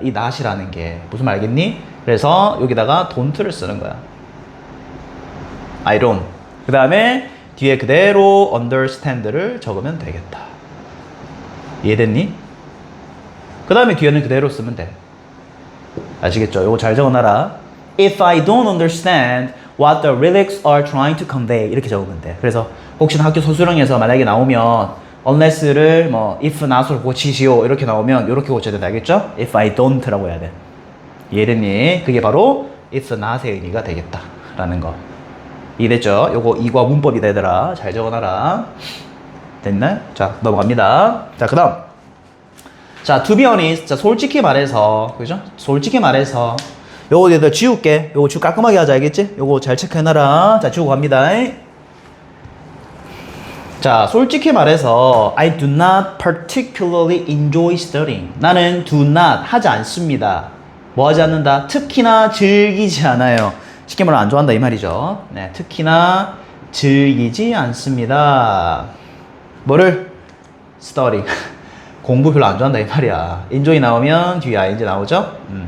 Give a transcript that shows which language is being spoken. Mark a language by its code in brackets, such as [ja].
[ko] 이 not이라는 게 무슨 말 알겠니? 그래서 여기다가 don't를 쓰는 거야. [en] I don't. [ko] 그 다음에 뒤에 그대로 understand를 적으면 되겠다. 이해됐니? 그 다음에 뒤에는 그대로 쓰면 돼. 아시겠죠? 이거 잘 적어놔라. [en] If I don't understand what the lyrics are trying to convey 이렇게 적으면 돼. [ko] 그래서 혹시나 학교 소수령에서 만약에 나오면 unless를 뭐 if not으로 고치시오 이렇게 나오면 이렇게 고쳐야 된다. 알겠죠? If I don't 라고 해야 돼. 이해됐니? 그게 바로 if not의 의미가 되겠다 라는 거. 이해됐죠? 요거 이과 문법이다 얘들아. 잘 적어놔라. 됐나? 자, 넘어갑니다. 자, 그 다음. 자, to be honest. 자, 솔직히 말해서. 그죠? 솔직히 말해서. 요거 얘들 지울게. 요거 지우 깔끔하게 하자. 알겠지? 요거 잘 체크해놔라. 자, 지우고 갑니다. [en] 자, 솔직히 말해서 I do not particularly enjoy studying. [ko] 나는 do not 하지 않습니다. 뭐 하지 않는다? 특히나 즐기지 않아요. 쉽게 말하면 안 좋아한다 이 말이죠. 네, 특히나 즐기지 않습니다. 뭐를? study. 공부 별로 안 좋아한다 이 말이야. enjoy 나오면 뒤에 ing 나오죠?